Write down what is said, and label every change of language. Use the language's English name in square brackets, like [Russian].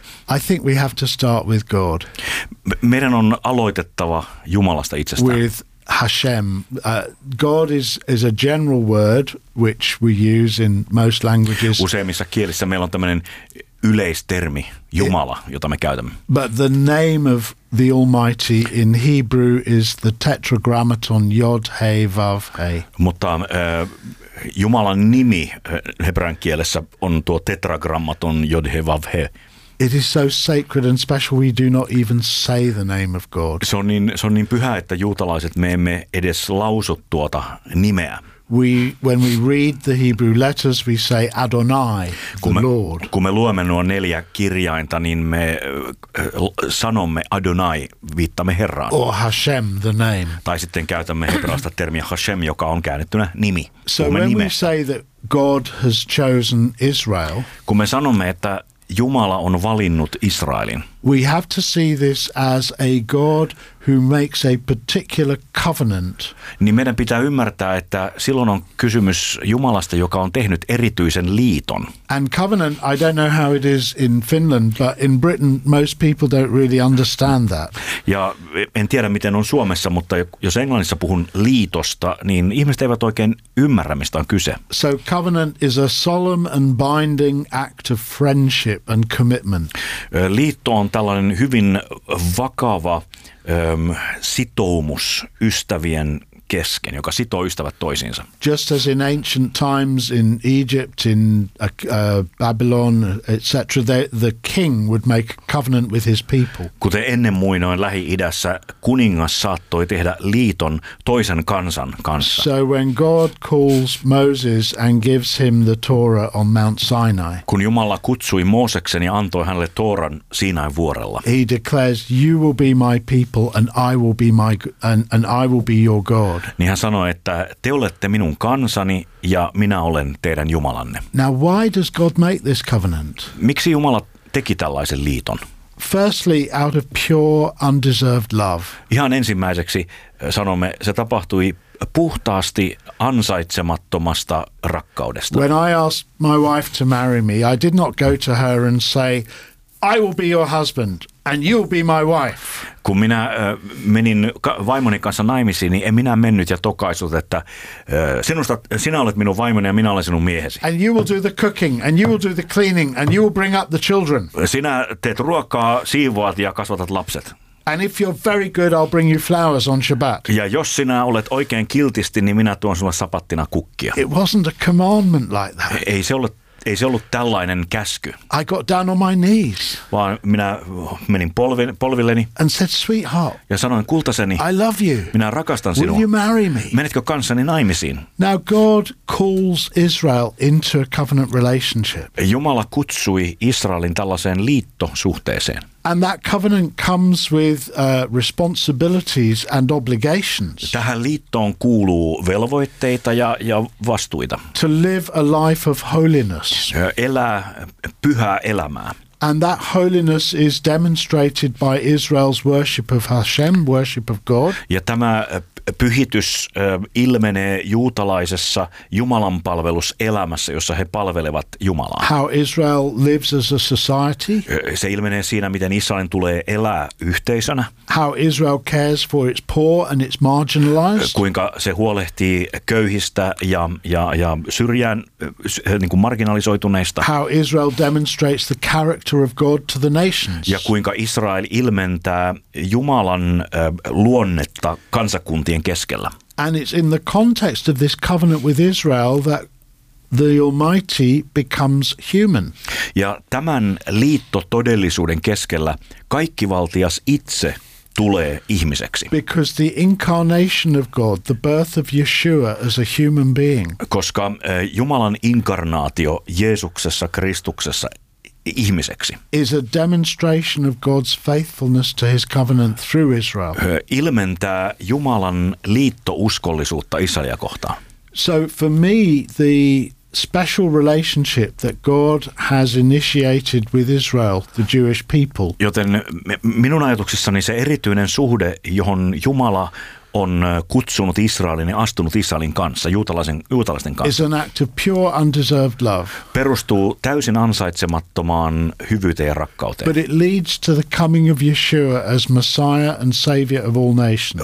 [English] I think we have to start with God. [Finnish] Meidän on aloitettava Jumalasta itsestään. [English] With Hashem. God is a general word which we use in most languages. [Finnish] Useimmissa kielissä meillä on tämmöinen yleistermi Jumala, jota me käytämme. [English] But the name of the Almighty in Hebrew is the tetragrammaton Yod, He, Vav, He. [Finnish] Mutta Jumalan nimi hebrean kielessä on tuo tetragrammaton Yod, He, Vav, He. [English] It is so sacred and special we do not even say the name of God. [Finnish] Se on niin pyhä, että juutalaiset me emme edes lausu tuota nimeä. [English] When we read the Hebrew letters, we say Adonai, the Lord. [Finnish] Kun me luemme nuo neljä kirjainta, niin me sanomme Adonai, viittamme Herraan. [English] Or Hashem, the name. [Finnish] Tai sitten käytämme hebraasta termiä Hashem, joka on käännettynä nimi. [English] So when we say that God has chosen Israel, [Finnish] kun me sanomme, että Jumala on valinnut Israelin. [English] We have to see this as a God who makes a particular covenant. [Finnish] Niin meidän pitää ymmärtää, että silloin on kysymys Jumalasta, joka on tehnyt erityisen liiton. [English] And covenant, I don't know how it is in Finland, but in Britain most people don't really understand that. [Finnish] Ja en tiedä, miten on Suomessa, mutta jos Englannissa puhun liitosta, niin ihmiset eivät oikein ymmärrä, mistä on kyse. [English] So covenant is a solemn and binding act of friendship and commitment. [Finnish] Liitto on tällainen hyvin vakava sitoumus ystävien kesken, joka sitoo ystävät toisiinsa. [English] Just as in ancient times in Egypt, in Babylon, etc., the king would make a covenant with his people. [Finnish] Kuten ennen muinoin Lähi-idässä, kuningas saattoi tehdä liiton toisen kansan kanssa. [English] So when God calls Moses and gives him the Torah on Mount Sinai. [Finnish] Kun Jumala kutsui Mooseksen ja antoi hänelle Tooran Siinain vuorella. [English] He declares, you will be my people and I will be my and I will be your God. [Finnish] Niin hän sanoi, että te olette minun kansani ja minä olen teidän Jumalanne. [English] Now why does God make this covenant? [Finnish] Miksi Jumala teki tällaisen liiton? [English] Firstly, out of pure undeserved love. [Finnish] Ihan ensimmäiseksi sanomme, se tapahtui puhtaasti ansaitsemattomasta rakkaudesta. [English] When I asked my wife to marry me, I did not go to her and say, I will be your husband and you'll be my wife. [Finnish] Kun minä menin vaimoni kanssa naimisiin, niin en minä mennyt ja tokaisut, että sinä olet minun vaimoni ja minä olen sinun miehesi. [English] And you will do the cooking and you will do the cleaning and you will bring up the children. [Finnish] Sinä teet ruokaa, siivoat ja kasvatat lapset. [English] And if you're very good, I'll bring you flowers on Shabbat. [Finnish] Ja jos sinä olet oikein kiltisti, niin minä tuon sinulle sapattina kukkia. [English] It wasn't a commandment like that. [Finnish] Ei se ollut tällainen käsky. [English] I got down on my knees. [Finnish] Vaan minä menin polvilleni. [English] And said, sweetheart. [Finnish] Ja sanoin kultaseni. [English] I love you. [Finnish] Minä rakastan sinua. [English] Will you marry me? [Finnish] Menetkö kanssani naimisiin? [English] Now God calls Israel into a covenant relationship. [Finnish] Jumala kutsui Israelin tällaiseen liittosuhteeseen. [English] And that covenant comes with responsibilities and obligations. [Finnish] Tähän liittoon kuuluu velvoitteita ja vastuita. [English] To live a life of holiness. [Finnish] Elää pyhää elämää. [English] And that holiness is demonstrated by Israel's worship of Hashem, worship of God. [Finnish] Ja tämä pyhitys ilmenee juutalaisessa Jumalan palveluselämässä, jossa he palvelevat Jumalaa. [English] How Israel lives as a society. [Finnish] Se ilmenee siinä, miten Israelin tulee elää yhteisönä. [English] How Israel cares for its poor and its marginalized. [Finnish] Kuinka se huolehtii köyhistä ja syrjään niin kuin marginalisoituneista. [English] How Israel demonstrates the character of God to the nations. [Finnish] Ja kuinka Israel ilmentää Jumalan luonnetta kansakuntaan. [English] And it's in the context of this covenant with Israel that the Almighty becomes human. [Finnish] Ja tämän liittotodellisuuden keskellä kaikkivaltias itse tulee ihmiseksi. [English] Because the incarnation of God, the birth of Yeshua as a human being. [Finnish] Koska Jumalan inkarnaatio Jeesuksessa Kristuksessa ihmiseksi. [English] Is a demonstration of God's faithfulness to his covenant through Israel. [Finnish] Ilmentää Jumalan liittouskollisuutta Israelia kohtaan. [English] So for me, the special relationship that God has initiated with Israel, the Jewish people. [Finnish] Joten minun ajatuksissani se erityinen suhde, johon Jumala on kutsunut Israelin ja astunut Israelin kanssa, juutalaisten kanssa. [English] Is an act of pure undeserved love. [Finnish] Perustuu täysin ansaitsemattomaan hyvyyteen ja rakkauteen. [English] But it leads to the coming of Yeshua as Messiah and Savior of all nations.